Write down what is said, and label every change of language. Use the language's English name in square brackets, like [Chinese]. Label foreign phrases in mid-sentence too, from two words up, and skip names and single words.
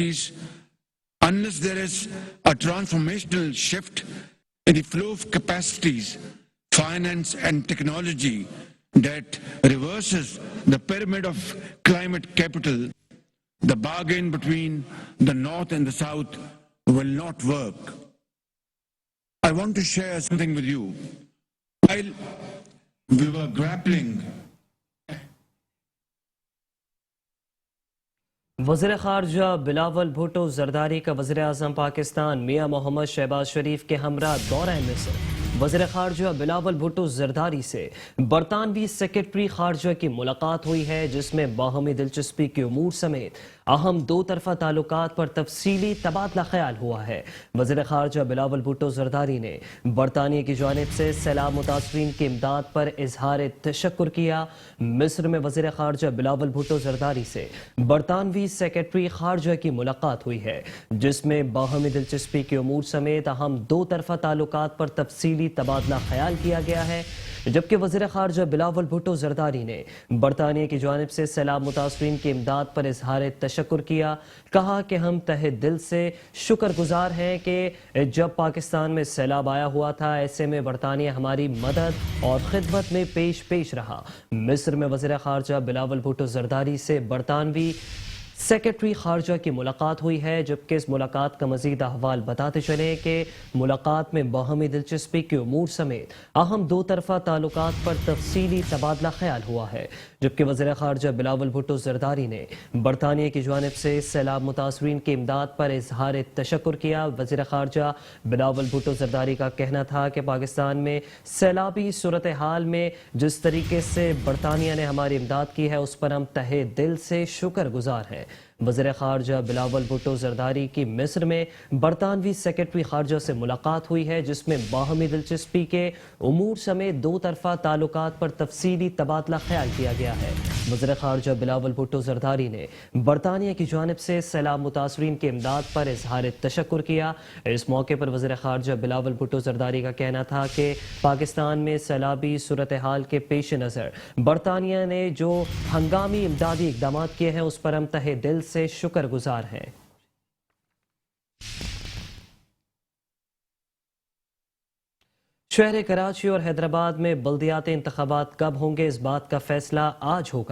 [English] Excellencies, unless there is a transformational shift in the flow of capacities, finance and technology that reverses the pyramid of climate capital, the bargain between the North and the South will not work. I want to share something with you. While we were grappling [Urdu] وزیر خارجہ بلاول بھٹو زرداری کا وزیر اعظم پاکستان میاں محمد شہباز شریف کے ہمراہ دورہ مصر. وزیر خارجہ بلاول بھٹو زرداری سے برطانوی سیکرٹری خارجہ کی ملاقات ہوئی ہے، جس میں باہمی دلچسپی کے امور سمیت اہم دو طرفہ تعلقات پر تفصیلی تبادلہ خیال ہوا ہے. وزیر خارجہ بلاول بھٹو زرداری نے برطانیہ کی جانب سے سیلاب متاثرین کی امداد پر اظہار تشکر کیا. مصر میں وزیر خارجہ بلاول بھٹو زرداری سے برطانوی سیکرٹری خارجہ کی ملاقات ہوئی ہے، جس میں باہمی دلچسپی کے امور سمیت اہم دو طرفہ تعلقات پر تفصیلی تبادلہ خیال کیا گیا ہے. جبکہ وزیر خارجہ بلاول بھٹو زرداری نے برطانیہ کی جانب سے سیلاب متاثرین کی امداد پر اظہار تشکر کیا. کہا کہ ہم تہہ دل سے شکرگزار ہیں کہ جب پاکستان میں سیلاب آیا ہوا تھا، ایسے میں برطانیہ ہماری مدد اور خدمت میں پیش رہا. مصر میں وزیر خارجہ بلاول بھٹو زرداری سے برطانوی سیکرٹری خارجہ کی ملاقات ہوئی ہے، جبکہ اس ملاقات کا مزید احوال بتاتے چلے کہ ملاقات میں باہمی دلچسپی کے امور سمیت اہم دو طرفہ تعلقات پر تفصیلی تبادلہ خیال ہوا ہے. جبکہ وزیر خارجہ بلاول بھٹو زرداری نے برطانیہ کی جانب سے سیلاب متاثرین کی امداد پر اظہار تشکر کیا. وزیر خارجہ بلاول بھٹو زرداری کا کہنا تھا کہ پاکستان میں سیلابی صورت حال میں جس طریقے سے برطانیہ نے ہماری امداد کی ہے، اس پر ہم تہہ دل سے شکرگزار ہیں. وزیر خارجہ بلاول بھٹو زرداری کی مصر میں برطانوی سیکرٹری خارجہ سے ملاقات ہوئی ہے، جس میں باہمی دلچسپی کے امور سمیت دو طرفہ تعلقات پر تفصیلی تبادلہ خیال کیا گیا ہے. وزیر خارجہ بلاول بھٹو زرداری نے برطانیہ کی جانب سے سیلاب متاثرین کی امداد پر اظہار تشکر کیا. اس موقع پر وزیر خارجہ بلاول بھٹو زرداری کا کہنا تھا کہ پاکستان میں سیلابی صورت حال کے پیش نظر برطانیہ نے جو ہنگامی امدادی اقدام کیے ہیں، اس پر ہم تہہ دل سے شکرگزار ہیں. شہر کراچی اور حیدرآباد میں بلدیاتی انتخابات کب ہوں گے، اس بات کا فیصلہ آج ہوگا.